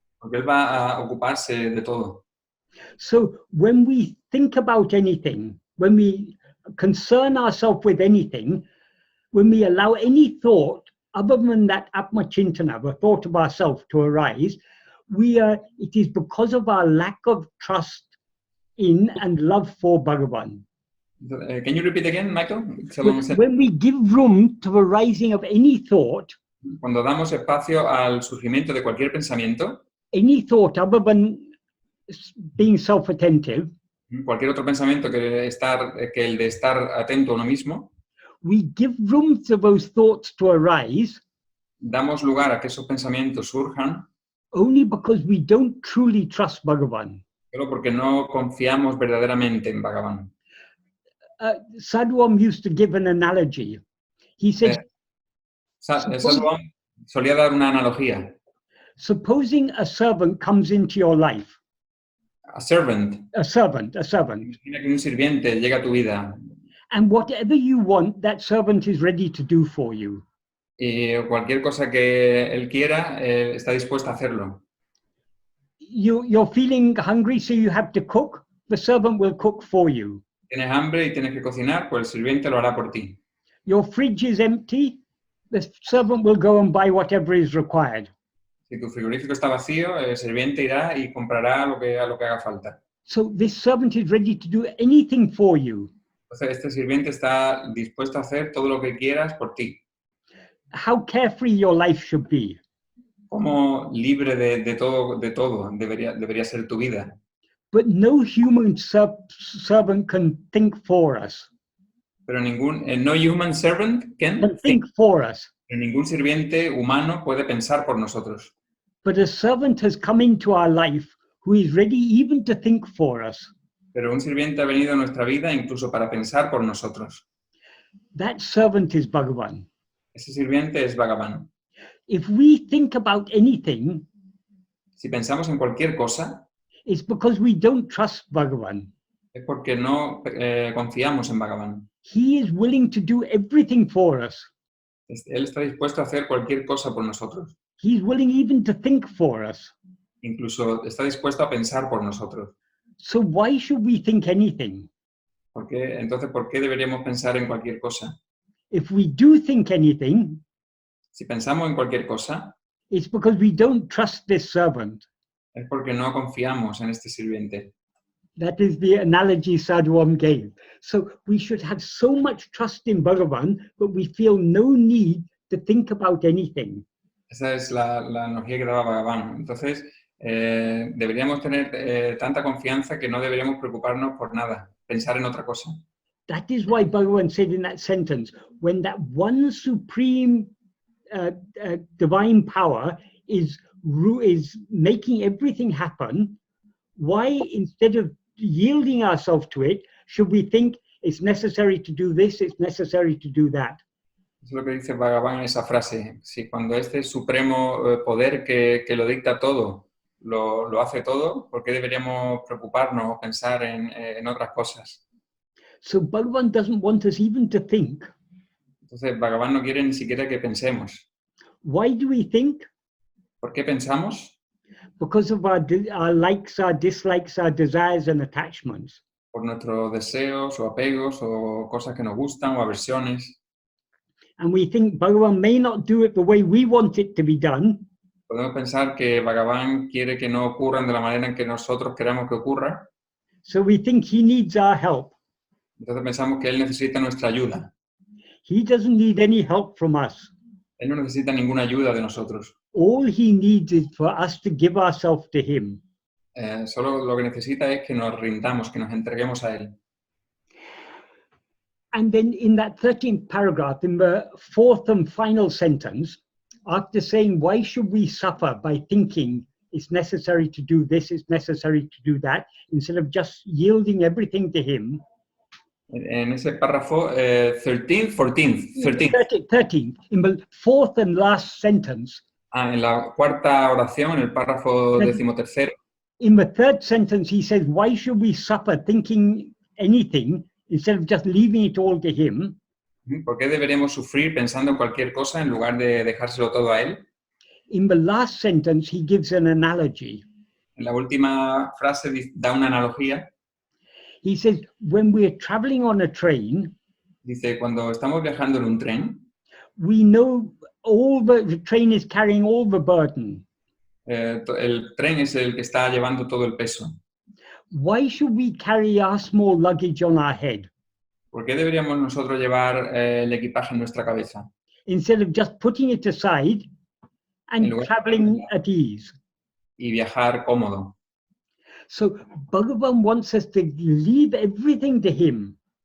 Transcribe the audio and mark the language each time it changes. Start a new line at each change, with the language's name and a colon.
Spanish: Porque Él va a ocuparse de todo.
English: So when we think about anything, when we concern ourselves with anything, when we allow any thought other than that Atma-chintana, the thought of ourselves, to arise, it is because of our lack of trust in and love for Bhagavan. Can you repeat again, Michael? When we give room to the rising of any thought,
Spanish: cuando damos espacio al surgimiento de cualquier pensamiento,
English: any thought other than being self-attentive,
Spanish: cualquier otro pensamiento que el de estar atento a uno mismo,
English: we give room to those thoughts to arise,
Spanish: damos lugar a que esos pensamientos surjan,
English: only because we don't truly trust Bhagavan.
Spanish: solo porque no confiamos verdaderamente en Bhagavan.
English: Sadhguru used to give an analogy. He said,
Spanish: Sadhguru solía dar una analogía.
English: supposing a servant comes into your life. A servant. A servant.
Spanish: Imagina que un sirviente llega a tu vida.
English: And whatever you want, that servant is ready to do for you.
Spanish: Y cualquier cosa que él quiera, está dispuesto a hacerlo.
English: You're feeling hungry, so you have to cook. The servant will cook for you.
Spanish: Tienes hambre y tienes que cocinar, pues el sirviente lo hará por ti.
English: Your fridge is empty. The servant will go and buy whatever is required.
Spanish: Si tu frigorífico está vacío, el sirviente irá y comprará lo que haga falta.
English: So this servant is ready to do anything for you.
Spanish: Entonces, este sirviente está dispuesto a hacer todo lo que quieras por ti.
English: How carefree your life should be.
Spanish: Como libre de todo debería ser tu vida.
English: But no human servant can think for us.
Spanish: Pero no
English: human servant Can can think. think for us.
Spanish: Ningún sirviente humano puede pensar por nosotros.
English: But a servant has come into our life who is ready even to think for us.
Spanish: Pero un sirviente ha venido a nuestra vida incluso para pensar por nosotros.
English: That servant is Bhagavan.
Spanish: Ese sirviente es Bhagavan.
English: If we think about anything,
Spanish: Si pensamos en cualquier cosa,
English: it's because we don't trust Bhagavan.
Spanish: es porque no confiamos en Bhagavan.
English: He is willing to do everything for us.
Spanish: Él está dispuesto a hacer cualquier cosa por nosotros.
English: He's willing even to think for us.
Spanish: Incluso está dispuesto a pensar por nosotros.
English: So why should we think anything?
Spanish: Entonces, ¿por qué deberíamos pensar en cualquier cosa?
English: If we do think anything,
Spanish: Si pensamos en cualquier cosa,
English: it's because we don't trust this servant.
Spanish: es porque no confiamos en este sirviente.
English: That is the analogy Sadhuam gave. So we should have so much trust in Bhagavan, but we feel no need to think about anything.
Spanish: Esa es la analogía que daba Bhagavan. Entonces, deberíamos tener tanta confianza que no deberíamos preocuparnos por nada, pensar en otra cosa.
English: That is why Bhagavan said in that sentence, when that one supreme divine power is making everything happen, why instead of yielding ourselves to it, should we think it's necessary to do this, it's necessary to do that?
Spanish: Eso es lo que dice Bhagavan en esa frase. Si cuando este supremo poder que lo dicta todo, lo hace todo, ¿por qué deberíamos preocuparnos o pensar en otras cosas?
English: So Bhagavan doesn't want us even to think.
Spanish: Entonces, Bhagavan no quiere ni siquiera que pensemos.
English: Why do we think?
Spanish: ¿Por qué pensamos?
English: Because of our likes, our dislikes, our desires and attachments.
Spanish: Por nuestros deseos o apegos o cosas que nos gustan o aversiones.
English: And we think Bhagavan may not do it the way we want it to be done.
Spanish: Podemos pensar que Bhagavan quiere que no ocurran de la manera en que nosotros queramos que ocurra.
English: So we think he needs our help.
Spanish: Entonces pensamos que Él necesita nuestra ayuda.
English: He doesn't need any help from us.
Spanish: Él no necesita ninguna ayuda de nosotros.
English: All he needs is for us to give ourselves to him.
Spanish: Solo lo que necesita es que nos rindamos, que nos entreguemos a Él.
English: And then in that 13th paragraph, in the fourth and final sentence, after saying, why should we suffer by thinking it's necessary to do this, it's necessary to do that, instead of just yielding everything to him.
Spanish: En ese párrafo, 13th,
English: in the fourth and last sentence.
Spanish: En la cuarta oración, en el párrafo 13º.
English: In the third sentence, he says, why should we suffer thinking anything instead of just leaving it all to him?
Spanish: ¿Por qué deberíamos sufrir pensando en cualquier cosa en lugar de dejárselo todo a Él?
English: In the last sentence, he gives an analogy.
Spanish: En la última frase da una analogía.
English: He says, when we're traveling on a train,
Spanish: Dice, cuando estamos viajando en un tren,
English: we know the train is carrying all the burden.
Spanish: el tren es el que está llevando todo el peso.
English: Why should we carry our small luggage on our head?
Spanish: ¿Por qué deberíamos nosotros llevar el equipaje en nuestra cabeza?
English: Instead of just putting it aside and traveling at ease.
Spanish: Y viajar cómodo.
English: So Bhagavan wants us to leave everything to him.